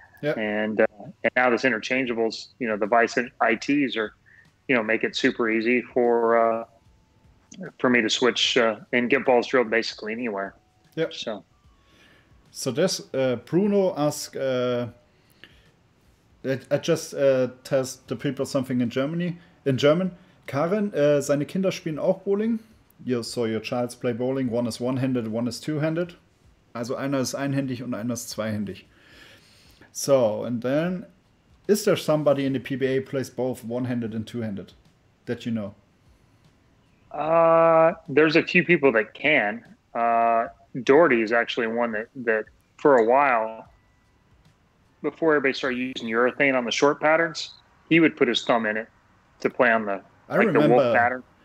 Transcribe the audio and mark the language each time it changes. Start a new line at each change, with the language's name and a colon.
English: And now this interchangeables, you know, the Vice ITs are, you know, make it super easy for me to switch and get balls drilled basically anywhere. So this Bruno asked, I just test the people something in German.
German: Karen, seine Kinder spielen auch Bowling.
English: So your childs play bowling. One is one-handed, one is two-handed.
German: Also einer ist einhändig und einer ist zweihändig.
English: So, and then, is there somebody in the PBA plays both one-handed and two-handed that you know? There's a few people that can. Doherty is actually one that for a while, before everybody started using urethane on the short patterns, he would put his thumb in it to play on the wolf pattern.